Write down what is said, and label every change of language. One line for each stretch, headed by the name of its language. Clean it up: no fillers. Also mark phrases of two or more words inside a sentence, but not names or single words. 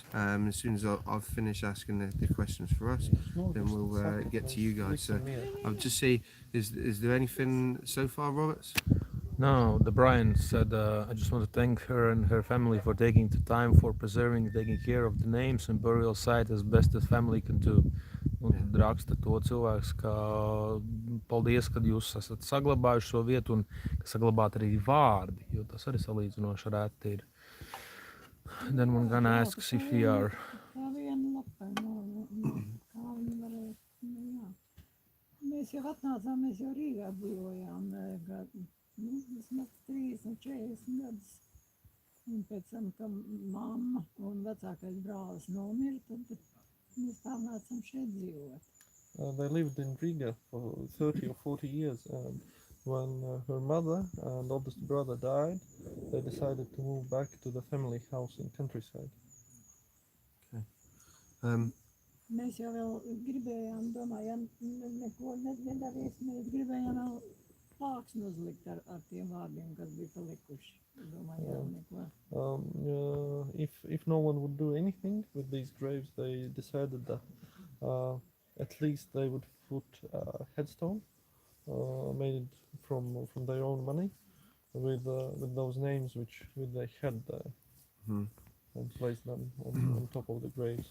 English: As soon as I've finished asking the questions for us, then we'll get to you guys. So I'll just see, is there anything so far, Roberts? No, the Brian said, I just want to thank her and her family for taking the time for preserving, taking care of the names and burial site as best as family can do.
Latvian: Un tad raksta to cilvēks, ka paldies, ka jūs esat saglabājuši šo vietu un ka saglabāt arī vārdi, jo tas arī salīdzinoši reti ir.
English: Then one gonna ask if we are...
Latvian: Mēs jau atnācām, mēs jau Rīgā dzīvojām, vismaz 30-40 gadus. Un pēc tam, ka mamma un vecākais brālis nomira, tad mēs pārnācām šeit dzīvot.
English: They lived in Riga for 30 or 40 years, and when her mother and oldest brother died, they decided to move back to the family house in countryside. Okay.
Latvian: Mēs jau vēl gribējām, domājām, neko nedarīs, mēs gribējām vēl plāksni uzlikt ar tiem vārdiem, kas bija palikuši.
English: If no one would do anything with these graves, they decided that at least they would put a headstone made it from their own money with those names which they had there, and placed them on top of the graves.